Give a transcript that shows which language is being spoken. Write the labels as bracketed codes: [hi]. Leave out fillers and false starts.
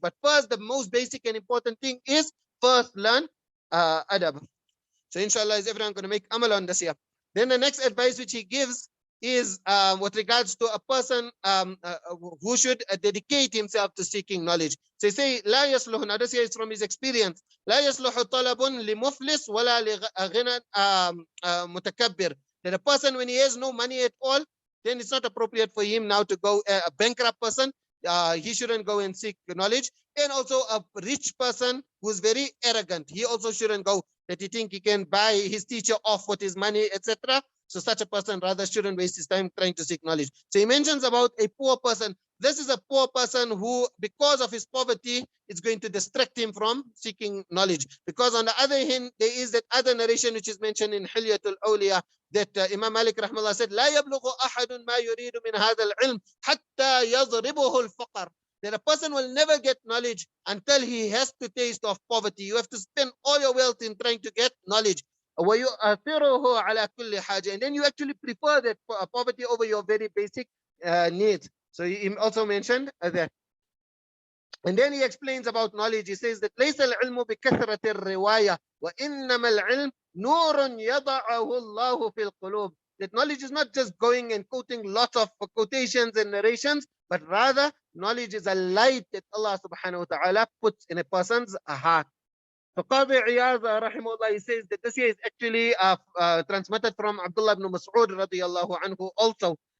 [en] But first, the most basic and important thing is first learn adab. So inshallah, is everyone going to make amal on this here? Then the next advice which he gives is with regards to a person who should dedicate himself to seeking knowledge. So he say, [ar] لا يصلح. [en] Now this here is from his experience. [ar] لا يصلح طلب لمفلس ولا لغنى متكبر. [en] That a person, when he has no money at all, then it's not appropriate for him now to go a bankrupt person. He shouldn't go and seek knowledge. And also a rich person who's very arrogant, he also shouldn't go, that he think he can buy his teacher off with his money, etc. So such a person rather shouldn't waste his time trying to seek knowledge. So he mentions about a poor person. This is a poor person who, because of his poverty, it's going to distract him from seeking knowledge. Because on the other hand, there is that other narration which is mentioned in Hilyatul Awliya, that Imam Malik rahmallah said, [ar] لا يبلغ أحد ما يريد من هذا العلم حتى يضربه الفقر. [en] That a person will never get knowledge until he has to taste of poverty. You have to spend all your wealth in trying to get knowledge. [ar] وَيُؤْثِرُهُ عَلَى كُلِّ حَاجَةٍ. [en] And then you actually prefer that poverty over your very basic needs. So he also mentioned that. And then he explains about knowledge. He says that [ar] لَيْسَ الْعِلْمُ بِكَثْرَةِ الرِّوَايَةِ وَإِنَّمَا الْعِلْمُ نُورٌ يَضَعَهُ اللَّهُ فِي الْقُلُوبِ. [en] That knowledge is not just going and quoting lots of quotations and narrations, but rather knowledge is a light that Allah subhanahu wa ta'ala puts in a person's heart. So Qadi Iyad rahimahullah, he says that this here is actually transmitted from Abdullah ibn Mas'ud radiyallahu anhu also.